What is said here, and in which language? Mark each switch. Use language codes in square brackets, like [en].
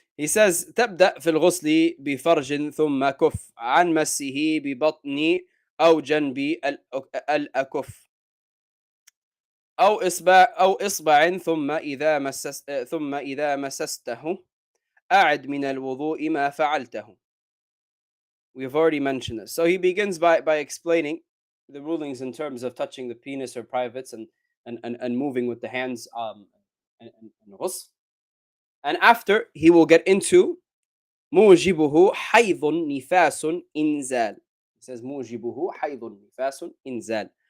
[ar] He says تبدأ في الغسل بفرج ثم كف عن مسه ببطن أو جنب الأكف أو إصبع ثم إذا مسسته أعد من الوضوء ما فعلته. [en] We've already mentioned this. So he begins by explaining the rulings in terms of touching the penis or privates and moving with the hands and ghusl. And after he will get into [ar] موجبه حيض نفاس إنزال. [en] He says [ar] موجبه حيض نفاس إنزال.